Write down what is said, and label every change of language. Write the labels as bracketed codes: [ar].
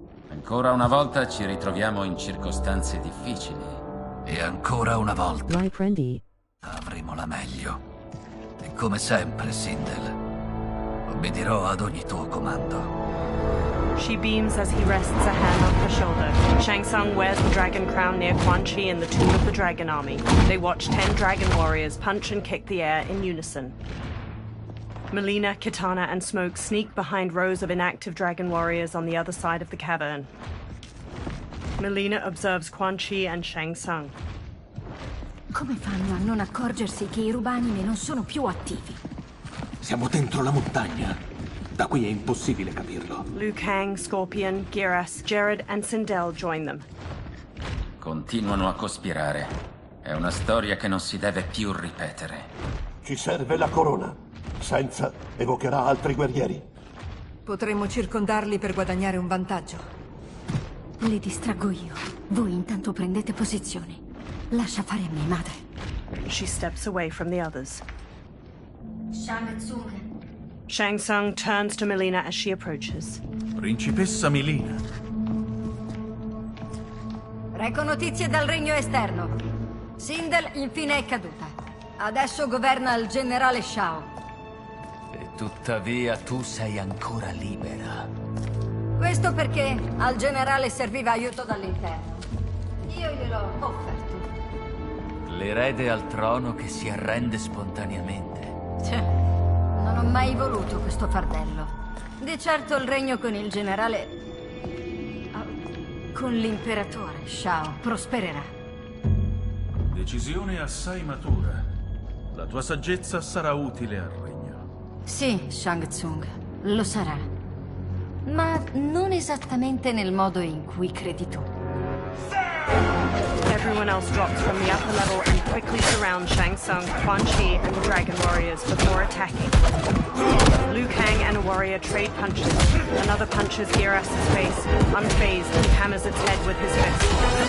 [it] Ancora una volta ci ritroviamo in circostanze difficili. E ancora una volta Prendi. avremo la meglio. E come sempre, Sindel, obbedirò ad ogni tuo comando. [en] She beams as he rests a hand on her shoulder. Shang Tsung wears the dragon crown near Quan Chi in the tomb of the Dragon Army. They watch 10 dragon warriors punch and kick the air in unison. Melina, Kitana, and Smoke sneak behind rows of inactive dragon warriors on the other side of the cavern. Melina observes Quan Chi and Shang Tsung. [it] Come fanno a non accorgersi che i rubanime non sono più attivi? Siamo dentro la montagna. Da qui è impossibile capirlo. [en] Liu Kang, Scorpion, Geras, Jared, and Sindel join them. [it] Continuano a cospirare. È una storia che non si deve più ripetere. Ci serve la corona. Senza evocherà altri guerrieri. Potremmo circondarli per guadagnare un vantaggio. Li distraggo io. Voi intanto prendete posizioni. Lascia fare a mia madre. [en] She steps away from the others. [it] Shang Tsung. [en] Shang Tsung turns to Melina as she approaches. [it] Principessa Melina. Reco notizie dal regno esterno. Sindel infine è caduta. Adesso governa il generale Shao. E tuttavia tu sei ancora libera. Questo perché al generale serviva aiuto dall'interno. Io gliel'ho offerto. L'erede al trono che si arrende spontaneamente. Non ho mai voluto questo fardello. Di certo il regno con il generale... con l'imperatore Shao prospererà. Decisione assai matura. La tua saggezza sarà utile al regno. Sì, Shang Tsung, lo sarà. Ma non esattamente nel modo in cui credi tu. [en] Everyone else drops from the upper level and quickly surrounds Shang Tsung, Quan Chi, and the Dragon Warriors before attacking. Liu Kang and a warrior trade punches. Another punches Geras' face, unfazed, and hammers its head with his fist.